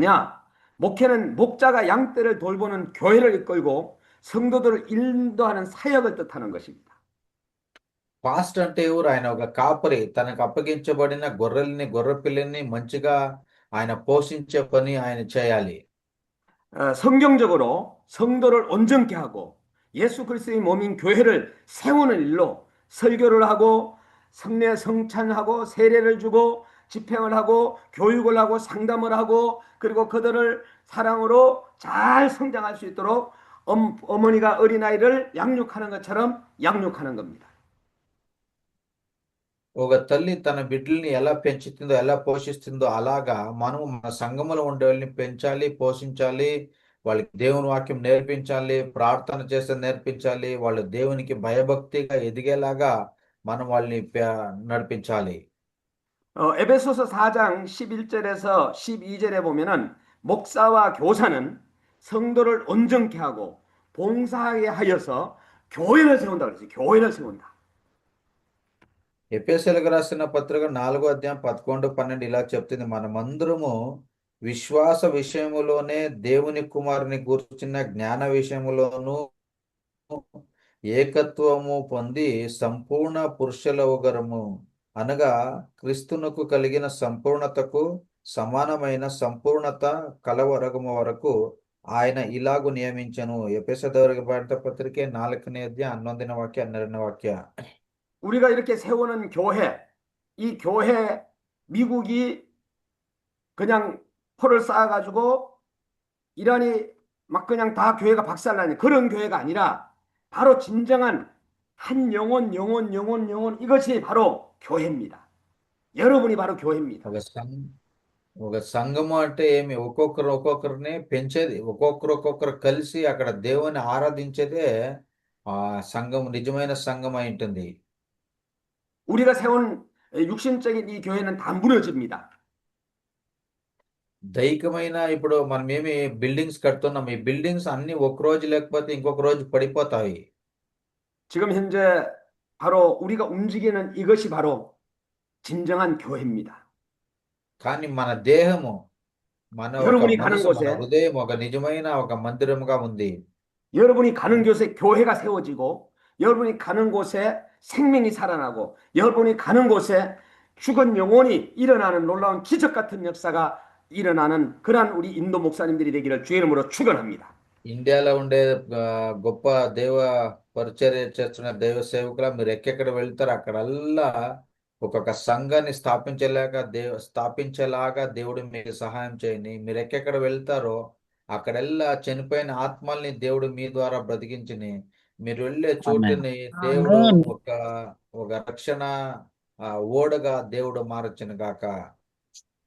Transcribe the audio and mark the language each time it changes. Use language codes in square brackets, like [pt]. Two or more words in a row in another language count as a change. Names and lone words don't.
[ko] 목회는 목자가 양떼를 돌보는 교회를 이끌고 성도들을 인도하는 사역을 뜻하는 것입니다. [te] పాస్ట్ అంటే ఎవరు? ఆయన ఒక కాపరి, తనకు అప్పగించబడిన గొర్రె పిల్లని మంచిగా ఆయన పోషించే పని ఆయన చేయాలి. [ko] 성경적으로 성도를 온전케 하고 예수 그리스도의 몸인 교회를 세우는 일로 설교를 하고 성례 성찬하고 세례를 주고 집행을 하고 교육을 하고 상담을 하고 그리고 그들을 사랑으로 잘 성장할 수 있도록 어머니가 어린아이를 양육하는 것처럼 양육하는 겁니다. [te] ఒక తల్లి తన బిడ్డల్ని ఎలా పెంచుతుందో ఎలా పోషిస్తుందో అలాగా మనము మన సంఘములో ఉండే వాళ్ళని పెంచాలి, పోషించాలి, వాళ్ళకి దేవుని వాక్యం నేర్పించాలి, ప్రార్థన చేస్తే నేర్పించాలి, వాళ్ళు దేవునికి భయభక్తిగా ఎదిగేలాగా మనం వాళ్ళని నడిపించాలి. [ko] 에베소서 4장 11절에서 12절에 보면은 목사와 교사는 성도를 온전케 하고 봉사하게 하여서 교회를 세운다 그랬어요. 교회를 세운다. [te] ఎఫెసీయులకు రాసిన పత్రిక 4వ అధ్యాయం 11, 12 ఇలా చెప్తుంది, మనమందరము విశ్వాస విషయములోనే దేవుని కుమారుని గూర్చిన జ్ఞాన విషయములోను ఏకత్వము పొంది సంపూర్ణ పురుషులవుగరము, అనగా క్రీస్తునకు కలిగిన సంపూర్ణతకు సమానమైన సంపూర్ణత కలవరగము వరకు ఆయన ఇలాగు నియమించను. ఎఫెసీయులకు రాసిన పత్రిక 4వ అధ్యాయం 11వ వాక్య 12వ వాక్య. [ko] 우리가 이렇게 세우는 교회, 이 교회 미국이 그냥 포를 쌓아가지고 이란이 막 그냥 다 교회가 박살나는 그런 교회가 아니라 바로 진정한 한 영혼 이것이 바로 교회입니다. 여러분이 바로 교회입니다. [te] ఒక సంఘము అంటే ఏమి? ఒక్కొక్కరిని పెంచేది, ఒక్కొక్కరు కలిసి అక్కడ దేవుని ఆరాధించేదే ఆ సంఘం, నిజమైన సంఘం అయి ఉంటుంది. [ko] 우리가 세운 육신적인 이 교회는 다 무너집니다. [te] దైహికమైన ఇప్పుడు మనం ఏమి బిల్డింగ్స్ కడుతున్నాం, ఈ బిల్డింగ్స్ అన్ని ఒక రోజు లేకపోతే ఇంకొక రోజు పడిపోతాయి. [ko] 지금 현재 바로 우리가 움직이는 이것이 바로 진정한 교회입니다. [te] కానీ మన దేహము, మన ఒక [ko] 여러분이 가는 [te] మనసు, మన [ko] 곳에 [te] హృదయం ఒక నిజమైన ఒక మందిరముగా ఉంది. [ko] 여러분이 가는 곳에 교회가 세워지고 여러분이 가는 곳에 생명이 살아나고 여러분이 가는 곳에 죽은 영혼이 일어나는 놀라운 기적 같은 역사가 일어나는 그러한 우리 인도 목사님들이 되기를 주의 이름으로 축원합니다. [te] ఇండియాలో ఉండే గొప్ప దేవ పరిచర్య చేస్తున్న దైవ సేవకుల మీరు ఎక్కడెక్కడ వెళ్తారు అక్కడల్లా ఒక్కొక్క సంఘాన్ని స్థాపించేలాగా దేవుడు మీకు సహాయం చేయండి. మీరు ఎక్కడెక్కడ వెళ్తారో అక్కడెల్లా చనిపోయిన ఆత్మల్ని దేవుడు మీ ద్వారా బ్రతికించిని, మీరు వెళ్ళే చోటుని దేవుడు ఒక రక్షణ ఓడగా దేవుడు మారచ్చును గాక.